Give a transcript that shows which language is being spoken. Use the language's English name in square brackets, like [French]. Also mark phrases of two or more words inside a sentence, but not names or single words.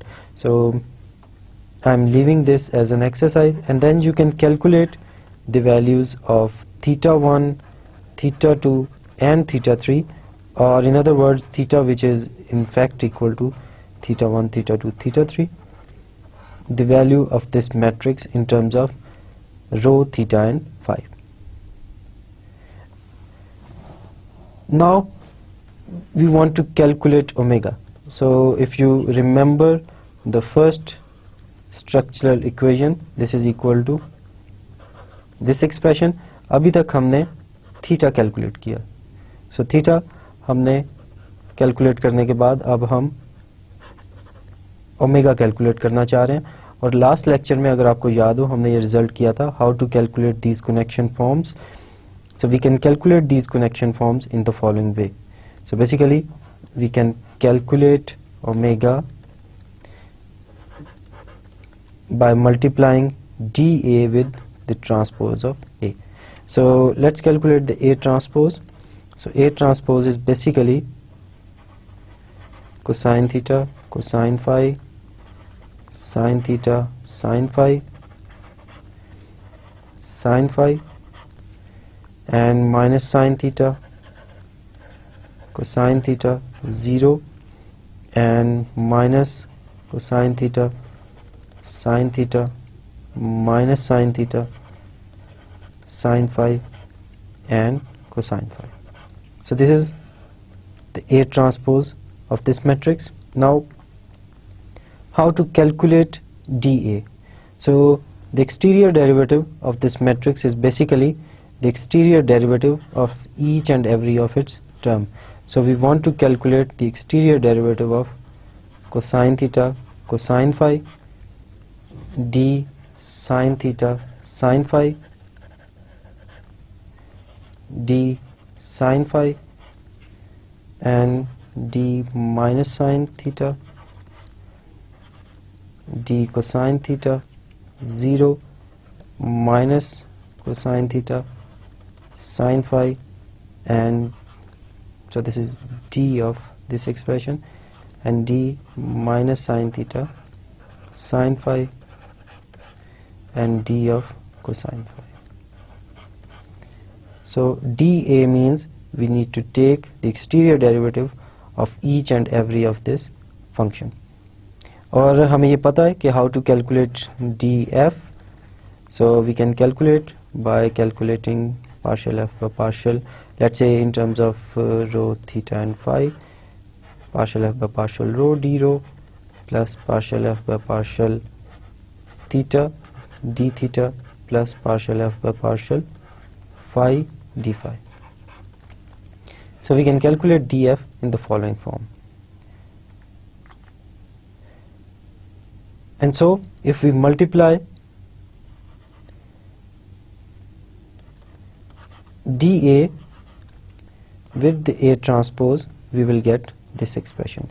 [English] So I'm leaving this as an exercise, and then you can calculate the values of theta 1, theta 2 and theta 3, or in other words theta which is in fact equal to theta 1, theta 2, theta 3, the value of this matrix in terms of rho, theta and phi. Now we want to calculate omega. So if you remember the first structural equation, this is equal to this expression. [Hindi] अभी तक हमने थीटा कैलकुलेट किया। So थीटा हमने कैलकुलेट करने के बाद अब हम ओमेगा कैलकुलेट करना चाह रहे हैं। और लास्ट लेक्चर में अगर आपको याद हो हमने ये रिजल्ट किया था, [English] how to calculate these connection forms. So we can calculate these connection forms in the following way. So basically we can calculate omega by multiplying dA with the transpose of A. So let's calculate the A transpose. So A transpose is basically cosine theta, cosine phi, sin theta, sin phi, sin phi, and minus sin theta, cosine theta, 0, and minus cosine theta, sin theta, minus sin theta, sin phi, and cosine phi. So this is the A transpose of this matrix. Now how to calculate dA? So the exterior derivative of this matrix is basically the exterior derivative of each and every of its term. So we want to calculate the exterior derivative of cosine theta, cosine phi, d sin theta, sin phi, d sin phi, and d minus sin theta, d cosine theta, 0, minus cosine theta, sin phi, and so this is d of this expression, and d minus sin theta, sin phi, and d of cosine phi. So dA means we need to take the exterior derivative of each and every of this function. [Hindi] और हमें ये पता है कि [English] how to calculate dF. So we can calculate by calculating partial f by partial, let's say in terms of rho, theta and phi, partial f by partial rho d rho plus partial f by partial theta d theta plus partial f by partial phi d phi. So we can calculate dF in the following form. And so if we multiply dA with the A transpose, we will get this expression.